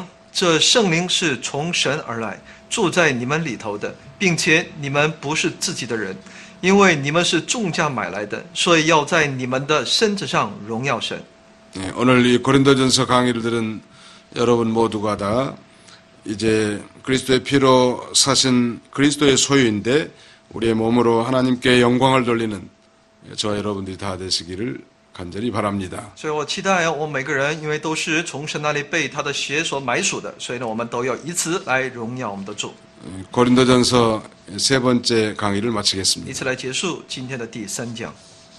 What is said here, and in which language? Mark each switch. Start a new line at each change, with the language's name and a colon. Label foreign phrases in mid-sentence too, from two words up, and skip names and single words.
Chinese: 这圣灵是从神而来，住在你们里头的，并且你们不是自己的人，因为你们是重价买来的，所以要在你们的身子上荣耀神。
Korean: 오늘 이 고린도전서 강의를 들은 여러분 모두가 다 이제 그리스도의 피로 사신 그리스도의 소유인데 우리의 몸으로 하나님께 영광을 돌리는 저와 여러분들이 다 되시기를 간절히 바랍니다.
Chinese: 所以我期待我们每个人，因为都是从神那里被他的血所买赎的，所以呢，我们都要以此来荣耀我们的主。
Korean: 고린도전서 세 번째 강의를 마치겠습니다.
Chinese: 以此来结束今天的第3讲。